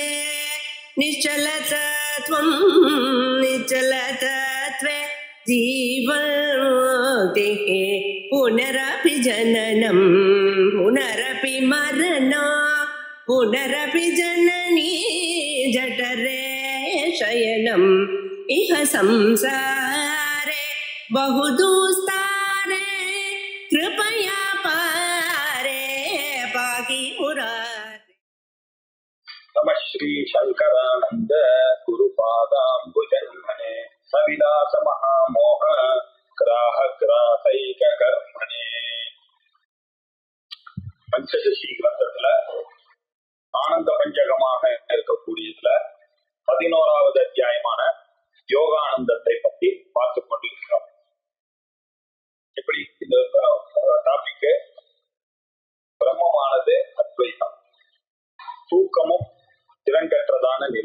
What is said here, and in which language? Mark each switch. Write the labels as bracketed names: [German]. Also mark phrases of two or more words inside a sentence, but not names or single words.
[Sanskrit] निश्चलतत्वं निश्चलतत्वे जीवन्मुक्तिः पुनरपि जननं पुनरपि मरणं पुनरपि जननी जठरे शयनम् इह संसारे बहुदुस्तारे कृपया पारे पाहि मुरारे। नमः श्री शंकरानंद गुरुपादाम्बुजन्मने सविलास महामोह ग्राहग्राहैक कर्मणे। [Tamil] பஞ்சதசி கிரந்தத்துல ஆனந்த பஞ்சகமாக இருக்கக்கூடியதுல 11வது அத்தியாயமான யோகானந்தத்தை பற்றி பார்த்துக் கொண்டிருக்கிறோம். இப்படி இந்த டாபிக் பிரம்மமானது அத்வைதம், தூக்கமும் திறங்கற்றதான நிலை.